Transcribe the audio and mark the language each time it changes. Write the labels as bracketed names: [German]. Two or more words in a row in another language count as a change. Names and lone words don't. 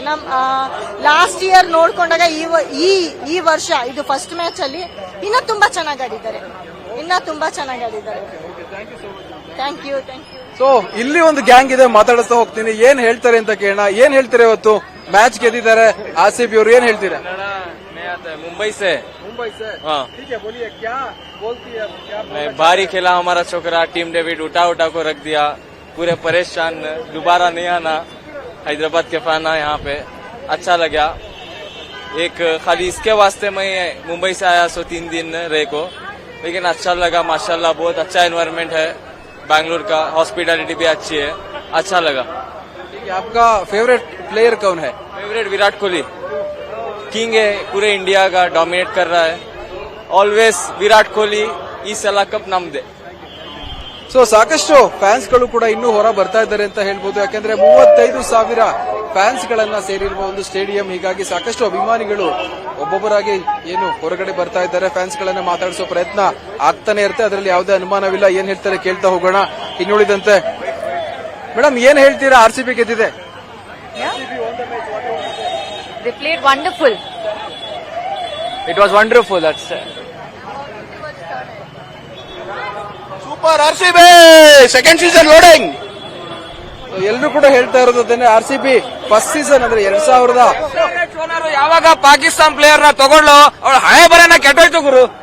[English] last year [Kannada] ನೋಡ್ಕೊಂಡಾಗ ಈ ವರ್ಷ ಇದು [English] first match [Kannada] ಅಲ್ಲಿ ಇನ್ನೂ ತುಂಬಾ ಚೆನ್ನಾಗಿ ಆಡಿದ್ದಾರೆ. [English] Thank you. [Kannada] ಸೊ ಇಲ್ಲಿ ಒಂದು ಗ್ಯಾಂಗ್ ಇದೆ, ಮಾತಾಡಿಸ್ತಾ ಹೋಗ್ತೀನಿ. ಏನ್ ಹೇಳ್ತಾರೆ ಅಂತ ಕೇಳೋಣ. ಏನ್ ಹೇಳ್ತಾರೆ ಇವತ್ತು ಮ್ಯಾಚ್ ಗೆದ್ದಿದ್ದಾರೆ RCB ಅವರು, ಏನ್ ಹೇಳ್ತೀರಾ? [Hindi] मुंबई से हाँ ठीक है, बोलिए क्या बोलती है, क्या मैं भारी खेला हमारा छोकरा. टीम डेविड उठा को रख दिया. पूरे परेशान, दोबारा नहीं आना. हैदराबाद के फैन है यहाँ पे, अच्छा लगा. एक खाली इसके वास्ते मैं मुंबई से आया 3 दिन रहे को, लेकिन अच्छा लगा. माशाल्लाह बहुत अच्छा एनवायरनमेंट है बैंगलोर का. हॉस्पिटैलिटी भी अच्छी है, अच्छा लगा. ठीक है, आपका फेवरेट प्लेयर कौन है? फेवरेट विराट कोहली, किंग है, पूरे इंडिया का डोमिनेट कर रहा है. [Kannada] ऑलवेज विराट कोहली ಈ ಸಲ ಕಪ್ ನಮ್ದೆ. ಸೊ ಸಾಕಷ್ಟು ಫ್ಯಾನ್ಸ್ ಗಳು ಕೂಡ ಇನ್ನೂ ಹೊರ ಬರ್ತಾ ಇದ್ದಾರೆ ಅಂತ ಹೇಳ್ಬೋದು. ಯಾಕಂದ್ರೆ 35,000 ಫ್ಯಾನ್ಸ್ ಗಳನ್ನ ಸೇರಿರುವ ಒಂದು ಸ್ಟೇಡಿಯಂ. ಹೀಗಾಗಿ ಸಾಕಷ್ಟು ಅಭಿಮಾನಿಗಳು ಒಬ್ಬೊಬ್ಬರಾಗಿ ಏನು ಹೊರಗಡೆ ಬರ್ತಾ ಇದ್ದಾರೆ. ಫ್ಯಾನ್ಸ್ ಗಳನ್ನ ಮಾತಾಡಿಸೋ ಪ್ರಯತ್ನ ಆಗ್ತಾನೆ ಇರುತ್ತೆ, ಅದರಲ್ಲಿ ಯಾವುದೇ ಅನುಮಾನವಿಲ್ಲ. ಏನ್ ಹೇಳ್ತಾರೆ ಕೇಳ್ತಾ ಹೋಗೋಣ. ಇನ್ನುಳಿದಂತೆ ಮೇಡಮ್, ಏನ್ ಹೇಳ್ತೀರಾ? RCB ಗೆದ್ದಿದೆ. [English] They played wonderful. It was wonderful. That's Super RCB second season loading. [Kannada] ಎಲ್ಲರೂ ಕೂಡ ಹೇಳ್ತಾ ಇರೋದು ಅದನ್ನೇ. RCB [English] first season [Kannada] ಅಂದ್ರೆ 2000 ಯಾವಾಗ ಪಾಕಿಸ್ತಾನ್ ಪ್ಲೇಯರ್ ನ ತಗೊಂಡು ಅವಳ ಹಣೆ ಬರನ ಕೆಟ್ಟೋಯ್ತು ಗುರು.